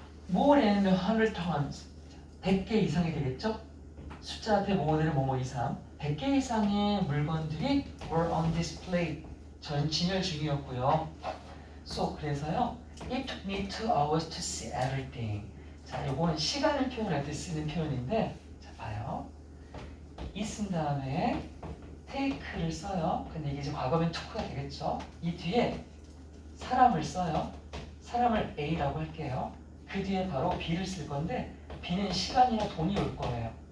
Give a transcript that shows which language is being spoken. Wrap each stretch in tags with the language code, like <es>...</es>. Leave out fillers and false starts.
<en>More than 100 tons.</en> <ko>100개 이상이 되겠죠? 숫자 앞에 뭐뭐대로 뭐뭐 이상. 100개 이상의 물건들이</ko> <en>were on display.</en> <ko>진열 중이었고요. 그래서요,</ko> <en>it took me 2 hours to see everything.</en> <ko>자, 요거는 시간을 표현할 때 쓰는 표현인데, 자, 봐요. 이 쓴 다음에 take를 써요. 근데 이게 이제 과거면 took가 되겠죠. 이 뒤에 사람을 써요. 사람을 A라고 할게요. 그 뒤에 바로 B를 쓸 건데 B는 시간이나 돈이 올 거예요.</ko>